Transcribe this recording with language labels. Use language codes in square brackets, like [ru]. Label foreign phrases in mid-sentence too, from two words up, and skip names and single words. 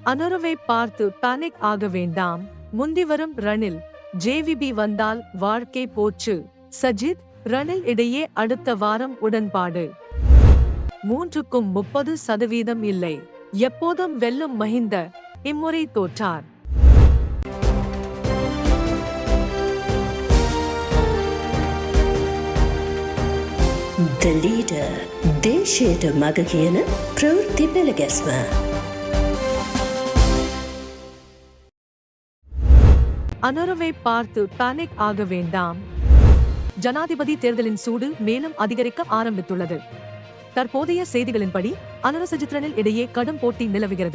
[ta] அனுரவை பார்த்து பேனிக் ஆக வேண்டாம். முந்தி வரும் ரணில். ஜேவிபி வந்தால் வாழ்க்கை போச்சு. சஜித் ரணில் இடையே அடுத்த வாரம் உடன்பாடு. 3க்கும் 30% இல்லை. எப்போதும் வெல்லும் மஹிந்த இம்முறை தோற்றார். [en] The leader [si] දේශයට මග කියන ප්‍රවෘත්ති පෙළගැස්ම. [ta] அனுரவை பார்த்து பேனிக் ஆக வேண்டாம். ஜனாதிபதி தேர்தலின் சூடு மேலும் அதிகரிக்க ஆரம்பித்துள்ளது. தற்போதைய செய்திகளின்படி அனுர சஜித் ரணில் இடையே கடும் போட்டி நிலவுகிறது.